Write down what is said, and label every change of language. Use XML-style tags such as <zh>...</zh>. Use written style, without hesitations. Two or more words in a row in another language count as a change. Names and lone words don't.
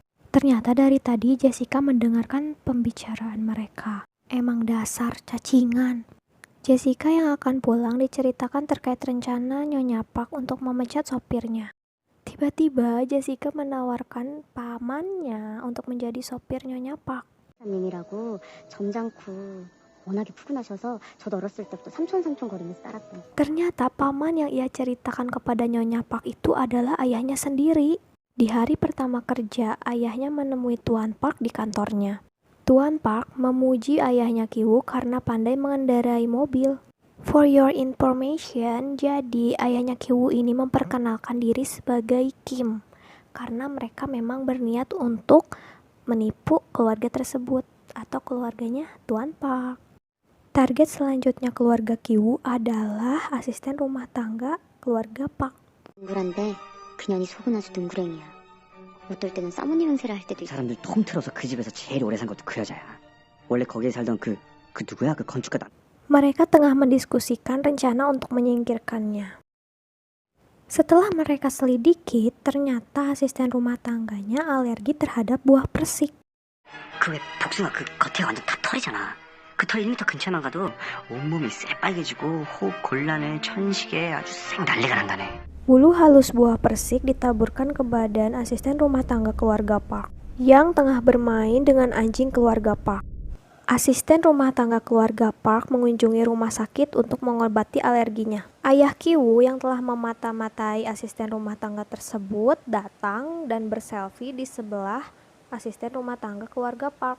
<id>Ternyata dari tadi Jessica mendengarkan pembicaraan mereka. Emang dasar cacingan. Jessica yang akan pulang diceritakan terkait rencana Nyonya Park untuk memecat sopirnya. Tiba-tiba Jessica menawarkan pamannya untuk menjadi sopir Nyonya Park.</id> <ko>님이라고 점잖고 워낙에 푸근하셔서 저도 어렸을 때부터 삼촌 거리면서 따랐던.</ko> <id>Ternyata paman yang ia ceritakan kepada Nyonya Park itu adalah ayahnya sendiri. Di hari pertama kerja, ayahnya menemui Tuan Park di kantornya. Tuan Park memuji ayahnya Ki-woo karena pandai mengendarai mobil.</id> <en>For your information,</en> <id>jadi ayahnya Ki-woo ini memperkenalkan diri sebagai Kim. Karena mereka memang berniat untuk menipu keluarga tersebut atau keluarganya Tuan Park. Target selanjutnya keluarga Ki-woo adalah asisten rumah tangga keluarga Park.</id> <ko>둥그란데 그년이 속은 아주 둥그랭이야. 어떨 때는 사모님 행세를 할 때도 있어. 사람들 통틀어서 그 집에서 제일 오래 산 것도 그 여자야. 원래 거기에 살던 그 누구야? 그 건축가</ko> <id>Mereka tengah mendiskusikan rencana untuk menyingkirkannya. Setelah mereka selidiki, ternyata asisten rumah tangganya alergi terhadap buah persik.</id> <ko>그 왜 복숭아 그 겉에 완전 다 털이잖아. 그 털 1m 근처만 가도 온몸이 새빨개지고 호흡 곤란해 천식에 아주 생 난리가 난다네.</ko> <id>Bulu halus buah persik ditaburkan ke badan asisten rumah tangga keluarga Park yang tengah bermain dengan anjing keluarga Park. Asisten rumah tangga keluarga Park mengunjungi rumah sakit untuk mengobati alerginya. Ayah Ki-woo yang telah memata-matai asisten rumah tangga tersebut datang dan berselfie di sebelah asisten rumah tangga keluarga Park.</id>